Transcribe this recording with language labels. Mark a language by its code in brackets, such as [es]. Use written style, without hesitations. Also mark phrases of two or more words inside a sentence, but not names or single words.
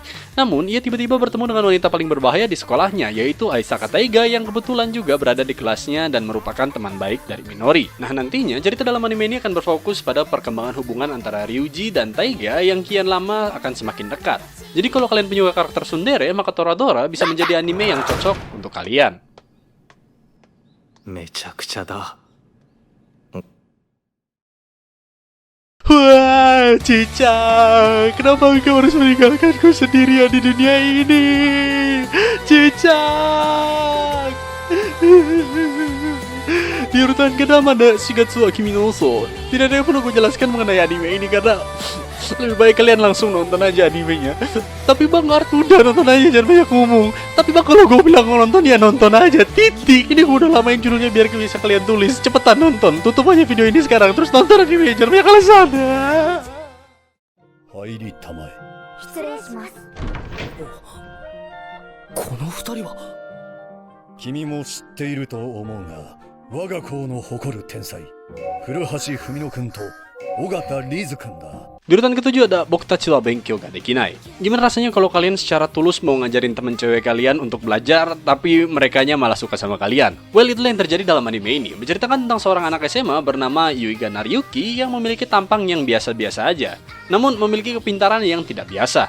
[id] Namun, ia tiba-tiba bertemu dengan wanita paling berbahaya di sekolahnya, yaitu Aisaka Taiga yang kebetulan juga berada di kelasnya dan merupakan teman baik dari Minori. Nah, nantinya cerita dalam anime ini akan berfokus pada perkembangan hubungan antara Ryuji dan Taiga yang kian lama akan semakin dekat. Jadi kalau kalian penyuka karakter tsundere, maka Toradora bisa menjadi anime yang cocok untuk kalian. [ja] めちゃくちゃだ。 [id] Wah, Cicak, kenapa engkau harus meninggalkanku sendirian di dunia ini? Cicak! Di urutan ke-6 ada Shigatsu wa Kimi no Uso. Tidak ada yang perlu gue jelaskan mengenai anime ini karena lebih baik kalian langsung nonton aja animenya. Tapi bang, udah nonton aja, jangan banyak ngomong. Tapi bang, kalau gue bilang nonton ya nonton aja, titik. Ini gue udah lama yang judulnya biar bisa kalian tulis. Cepetan nonton, tutup aja video ini sekarang, terus nonton anime, jangan banyak alasan. [ja] 入りたまえ。失礼します。この二人は。君も知っていると思うが、我が校の誇る天才、古橋文野くんと尾形リズくんだ。 [id] Di urutan ke-7 ada Bokutachi wa Benkyou ga Dekinai. Gimana rasanya kalau kalian secara tulus mau ngajarin temen cewek kalian untuk belajar, tapi merekanya malah suka sama kalian? Well, itulah yang terjadi dalam anime ini. Menceritakan tentang seorang anak SMA bernama Yuiga Nariyuki yang memiliki tampang yang biasa-biasa aja, namun memiliki kepintaran yang tidak biasa.